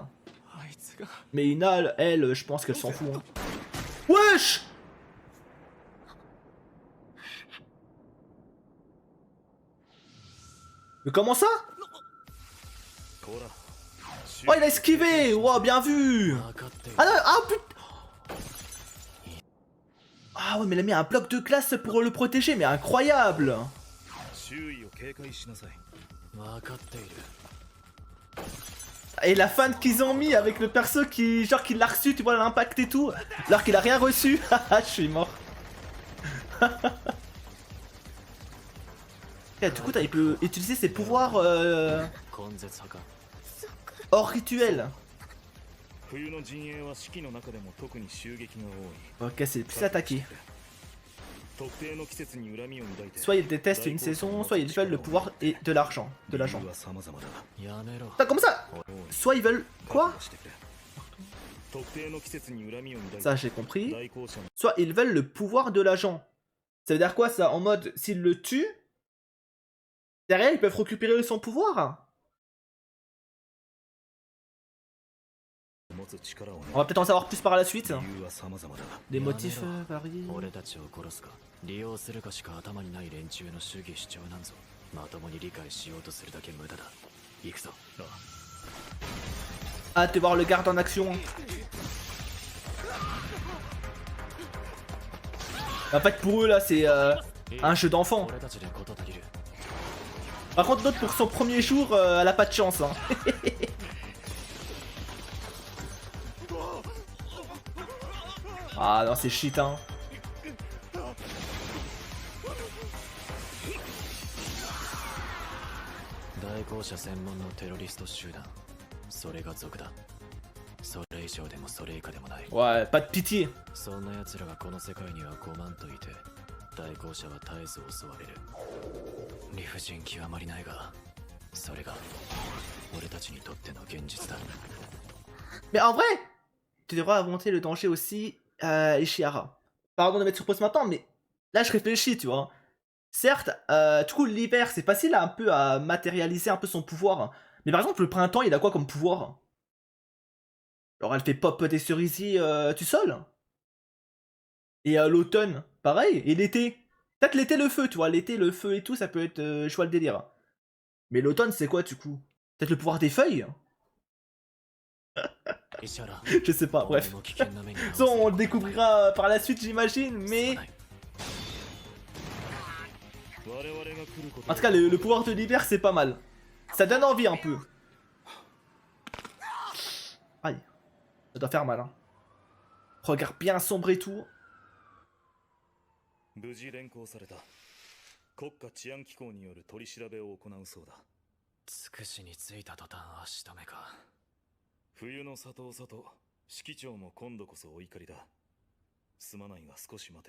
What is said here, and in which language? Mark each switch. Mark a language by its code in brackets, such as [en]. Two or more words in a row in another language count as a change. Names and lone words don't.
[fr] Mais Ina, elle, je pense qu'elle s'en fout. Hein. Wesh! Mais comment ça? [ja] こら [fr] Oh, il a esquivé! Wow, bien vu! [ja] 分かっている [fr] Ah non, ah putain! Ah ouais, mais il a mis un bloc de glace pour le protéger, mais incroyable! [ja] 周囲を警戒しなさい分かっている [fr] Et la feinte qu'ils ont mis avec le perso qui, genre, qui l'a reçu, tu vois, l'impact et tout, alors qu'il a rien reçu. Haha, je suis mort. Et du coup, il peut utiliser ses pouvoirs [ja] 根絶派か [fr] hors rituel. [ja] 冬の陣営は四季の中でも特に襲撃が多い [fr] Ok, c'est plus attaqué. [ja] 特定の季節に恨みを抱いて [fr] Soit ils détestent une saison, soit ils veulent le pouvoir et de l'argent. De l'argent. [ja] 理由は様々だやめろ [fr] Putain, comment ça? [ja] おい [fr] Soit ils veulent... Quoi? [ja] してくれ特定の季節に恨みを抱い [fr] Ça, [ja] て [fr] j'ai compris. [ja] 代行者の [fr] Soit ils veulent le pouvoir de l'agent. Ça veut dire quoi, ça? En mode, s'ils le tuent, derrière, ils peuvent récupérer son pouvoir? [ja] 持つ力をね [fr] On va peut-être en savoir plus par la suite. [ja] 理由は様々だ [fr] Des motifs variés. [ja] 俺たちを殺すか利用するかしか頭にない連中の主義主張なんぞまともに理解しようとするだけ無駄だ行くぞ [fr] Hâte de voir le garde en action. En fait, pour eux, là, c'est un jeu d'enfant. [ja] 俺たちで事足りる [fr] Par contre, l'autre, pour son premier jour, elle a pas de chance. Hein. Ah non, c'est shit, hein. [ja] 代行者専門のテロリスト集団それが族だそれ以上でもそれ以下でもない [fr] Ouais, pas de pitié. [ja] そんな奴らがこの世界には5万といて代行者は絶えず襲われる理不尽極まりないがそれが俺たちにとっての現実だ [fr] Mais en vrai, tu devrais affronter le danger aussi, Ishihara. Pardon de mettre sur pause maintenant, mais là, je réfléchis, tu vois. Certes, du coup, l'hiver, c'est facile un peu à matérialiser un peu son pouvoir. Mais par exemple, le printemps, il a quoi comme pouvoir? Alors, elle fait pop des cerisiers tout seul. Et l'automne, pareil. Et l'été. Peut-être l'été, le feu, tu vois. L'été, le feu et tout, ça peut être... je vois le délire. Mais l'automne, c'est quoi, du coup? Peut-être le pouvoir des feuilles? [ja] 石原 [fr] Je sais pas, [ja] 俺 [fr] bref. [ja] も危険な目に遭わ [fr] Ça, [ja] せ [fr] on le découvrira par la suite, j'imagine, mais... [ja] 我々が来ること [fr] En tout cas, le pouvoir de l'hiver, c'est pas mal. Ça donne envie un peu. Aïe. Ça doit faire mal, hein. Regarde bien sombre et tout. [ja] 無事連行された国家治安機構による取り調べを行うそうだつくしに着いた途端足止めか冬の里を里指揮長も今度こそお怒りだすまないが少し待て